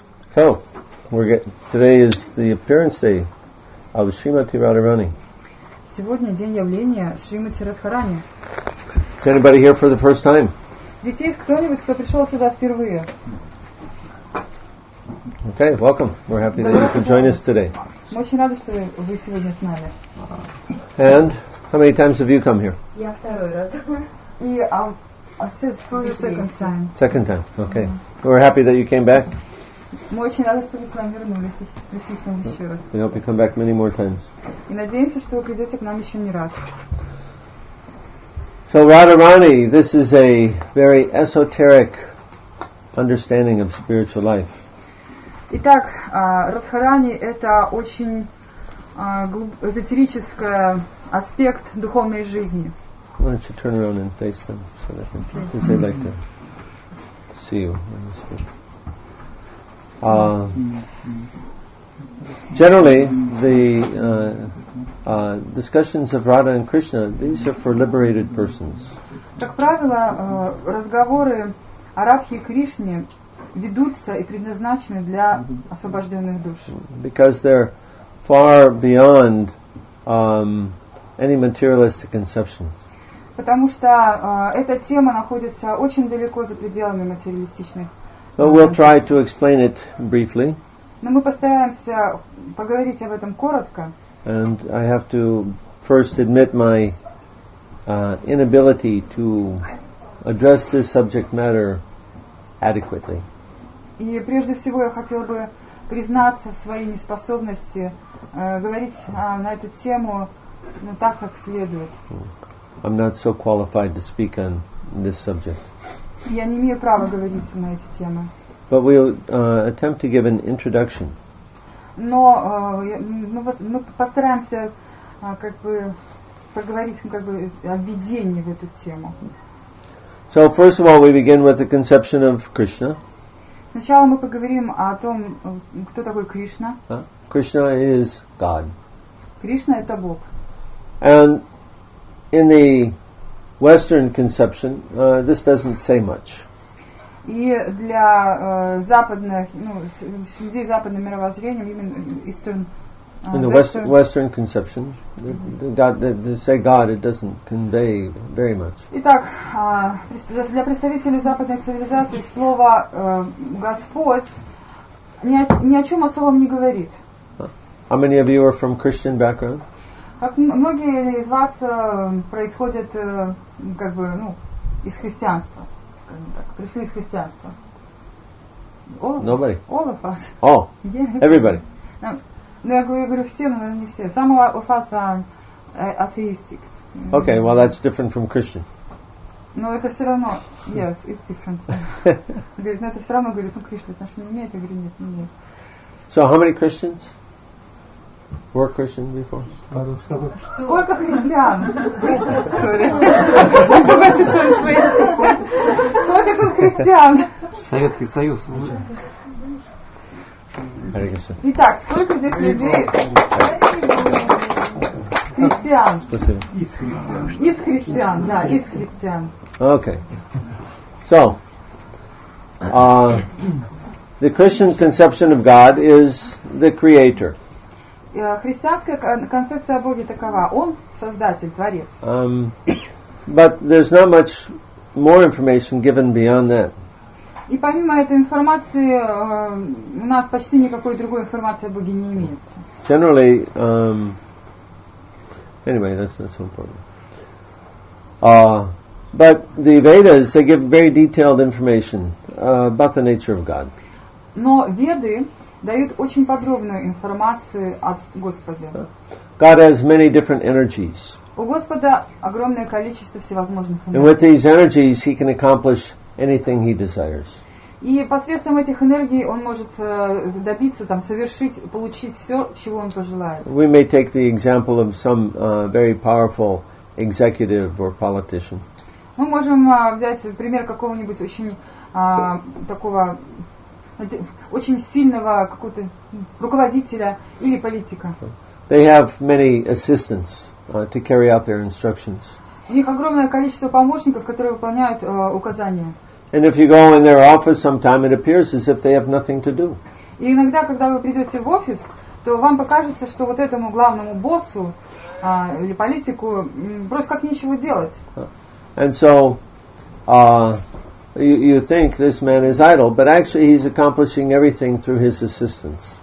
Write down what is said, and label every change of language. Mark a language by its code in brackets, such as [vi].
[en] So, today is the appearance day of Srimati Radharani. [ru] Сегодня день явления Шримати Радхарани. [en] Is anybody here for the first time? [ru] Здесь есть кто-нибудь, кто пришел сюда впервые? [en] Okay, welcome. We're happy that you could join us today. [ru] Мы очень рады, что вы сегодня с нами. [en] And how many times have you come here? [ru] Я второй раз. И [en] for the second time. Second time, okay. We're happy that you came back. [ru] Мы очень рады, что вы к нам вернулись и пришли к нам еще раз. [en] We hope you come back many more times. [ru] И надеемся, что вы придете к нам еще не раз. [en] So Radharani, this is a very esoteric understanding of spiritual life. [ru] Итак, Радхарани — это очень эзотерический аспект духовной жизни. [en] Why don't you turn around and face them so because they'd like to see you when you speak. Generally, the discussions of Radha and Krishna, these are for liberated persons. [ru] Как правило, разговоры о Радхе и Кришне ведутся и предназначены для освобожденных душ. [en] Because they're far beyond any materialistic conceptions. [ru] Потому что эта тема находится очень далеко за пределами материалистичных. [en] But we'll try to explain it briefly. [ru] Но мы постараемся поговорить об этом коротко. [en] And I have to first admit my inability to address this subject matter adequately. [ru] И прежде всего я хотела бы признаться в своей неспособности говорить на эту тему так, как следует. [en] I'm not so qualified to speak on this subject. [ru] Я не имею права говорить на эти темы. [en] But we'll attempt to give an introduction. [ru] Но мы постараемся поговорить о введении в эту тему. [en] So first of all, we begin with the conception of Krishna. [ru] Сначала мы поговорим о том, кто такой Кришна. [en] Krishna is God. [ru] Кришна — это Бог. [en] And in the Western conception, this doesn't say much. [ru] И для западных, людей западным мировоззрением, именно [en] Eastern, in the Western conception, to say God, it doesn't convey very much. [ru] Итак, для представителей западной цивилизации слово Господь ни о чем особом не говорит. [en] How many of you are from Christian background? [ru] Как многие из вас происходят из христианства, скажем так, пришли из христианства. [en] Nobody. All of us. Oh, Yeah. everybody. [ru] Я говорю все, но не все. [en] Some of us are atheistics. Okay, well that's different from Christian. [ru] Но это все равно, [en] yes, it's different. [ru] Говорит, но это все равно, говорит, Кришна отношения не имеет. Я говорю, нет, не имеет. [en] So how many Christians were Christian before? [ru] Сколько христиан? Сколько тут христиан? Советский Союз. Итак, сколько здесь людей? Христиан. Спасибо. Из христиан, да, из христиан. [en] Okay. So, the Christian conception of God is the Creator. [ru] Христианская концепция о Боге такова: Он Создатель, Творец. [en] But there's not much more information given beyond that. [ru] И помимо этой информации у нас почти никакой другой информации о Боге не имеется. [en] Generally, anyway, that's not so important. But the Vedas, they give very detailed information about the nature of God. [ru] Но Веды дают очень подробную информацию о Господе. [en] God has many different energies. [ru] У Господа огромное количество всевозможных энергий. [en] And with these energies, He can accomplish anything He desires. [ru] И посредством этих энергий Он может добиться, совершить, получить все, чего Он пожелает. [en] We may take the example of some very powerful executive or politician. [ru] Мы можем взять пример какого-нибудь очень такого очень сильного какого-то руководителя или политика. [en] They have many assistants to carry out their instructions. [ru] У них огромное количество помощников, которые выполняют указания. [en] And if you go in their office sometime, it appears as if they have nothing to do. [ru] И иногда, когда вы придете в офис, то вам покажется, что вот этому главному боссу или политику просто как нечего делать. [en] And so, you think this man is idle, but actually he's accomplishing everything through his assistants.